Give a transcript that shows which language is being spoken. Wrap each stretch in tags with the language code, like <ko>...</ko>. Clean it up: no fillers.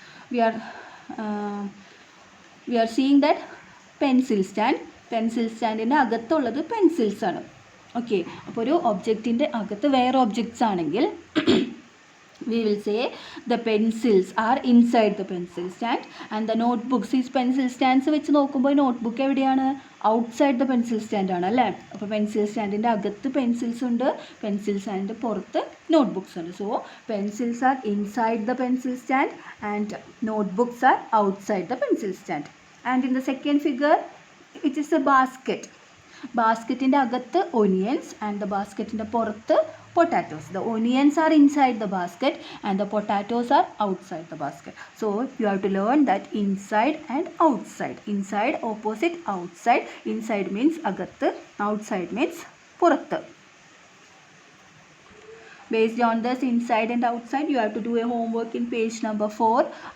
<en>We are seeing that pencil standിൻ്റെ</en> <ml>അകത്തുള്ളത് pencils ആണ്. Okay, അപ്പോൾ ഒരു ഒബ്ജക്റ്റിൻ്റെ അകത്ത് വേറെ ഒബ്ജക്ട്സ് ആണെങ്കിൽ</ml> <en>we will say the pencils are inside the pencil stand and the notebooks is pencil stands</en> <ml>വെച്ച് നോക്കുമ്പോൾ നോട്ട്ബുക്ക് എവിടെയാണ്?</ml> <en>outside the pencil stand</en> <ml>ആണ് അല്ലേ. അപ്പോൾ പെൻസിൽ സ്റ്റാൻഡിൻ്റെ അകത്ത് പെൻസിൽസ് ഉണ്ട്, പെൻസിൽ സ്റ്റാൻഡിൻ്റെ പുറത്ത് നോട്ട്ബുക്സ് ഉണ്ട്.</ml> <en>So pencils are inside the pencil stand and notebooks are outside the pencil stand. And in the second figure, which is a basket.</en> <ml>ബാസ്ക്കറ്റിൻ്റെ അകത്ത് onions and the ബാസ്ക്കറ്റിൻ്റെ പുറത്ത് potatoes.</ml> <en>The onions are inside the basket and the potatoes are outside the basket. So you have to learn that inside and outside. Inside opposite outside. Inside means agathu, outside means purathu. Based on this inside and outside, you have to do a homework in page number 4.</en>